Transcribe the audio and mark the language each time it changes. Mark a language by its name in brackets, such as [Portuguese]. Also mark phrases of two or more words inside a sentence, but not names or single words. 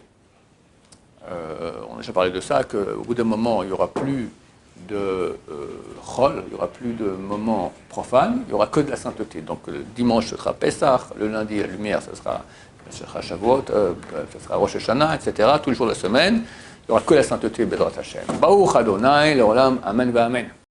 [French] On a déjà parlé de ça, qu'au bout d'un moment, il n'y aura plus de chol, il n'y aura plus de moments profanes, il n'y aura que de la sainteté. Donc le dimanche, ce sera Pessah, le lundi, la lumière, ce sera Shavuot, ce sera Rosh Hashanah, etc., tous les jours de la semaine, il n'y aura que la sainteté, [Hebrew] בעזרת השם. ברוך אדני, לעולם, אמן, ואמן.